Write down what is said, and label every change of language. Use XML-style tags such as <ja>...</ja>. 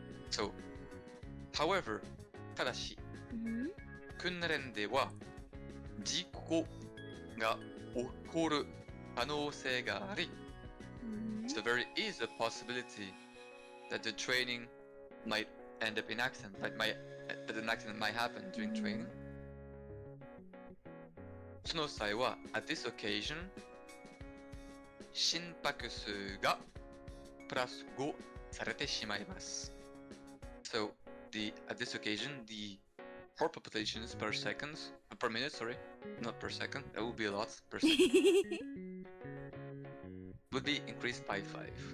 <en>So, however,</en> <ja>ただし、訓練では事故が起こる可能性があり、</ja> <en>so there is a possibility that the training might end up in accident, that an accident might happen during training.</en> <ja>その際は、</ja> <en>at this occasion,</en> <ja>心拍数がプラス5されてしまいます。</ja> <en>So, at this occasion, the heart palpitations per minute, sorry, not per second, that would be a lot, per second, would be increased by 5.</en>